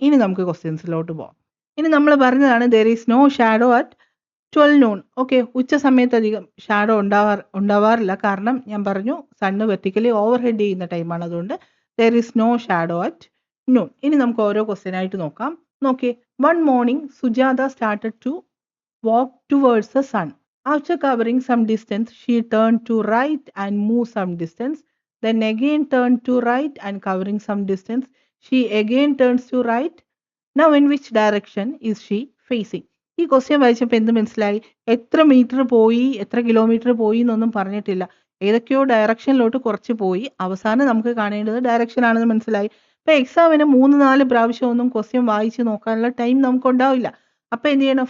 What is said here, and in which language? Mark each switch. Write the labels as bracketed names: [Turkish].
[Malayalam] ഇനി നമുക്ക് ക്വസ്റ്റ്യൻസിലോട്ട് പോകാം. ഇനി നമ്മൾ പറഞ്ഞതാണ് [English] There is no shadow at 12 noon. [Malayalam] Okay, ഉച്ച സമയത്ത് അധികം ഷാഡോ ഉണ്ടാവാറില്ല. കാരണം ഞാൻ പറഞ്ഞു സണ്ണ് വെർട്ടിക്കലി ഓവർ ഹെഡ് ചെയ്യുന്ന ടൈമാണ്, അതുകൊണ്ട് [English] There is no shadow at noon. [Malayalam] ഇനി നമുക്ക് ഓരോ ക്വസ്റ്റ്യൻ ആയിട്ട് നോക്കാം. [English] നോക്കിയേ, one morning Sujata started to walk towards the sun. After covering some distance, she turned to right and moved some distance. Then again turned to right and covering some distance. She again turns to right. Now in which direction is she facing? [Malayalam] ഈ question വായിച്ചപ്പോൾ എന്ത് മനസ്സിലായി? എത്ര metre പോയി, എത്ര kilometre പോയി എന്നൊന്നും പറഞ്ഞിട്ടില്ല. ഏതൊക്കെയോ ഡയറക്ഷനിലോട്ട് കുറച്ച് പോയി, അവസാനം നമുക്ക് കാണേണ്ടത് ഡയറക്ഷൻ ആണെന്ന് മനസ്സിലായി. ഇപ്പൊ എക്സാമിന് 3-4 പ്രാവശ്യം ഒന്നും ക്വസ്റ്റ്യൻ വായിച്ച് നോക്കാനുള്ള ടൈം നമുക്ക് ഉണ്ടാവില്ല. അപ്പൊ എന്ത് ചെയ്യണം?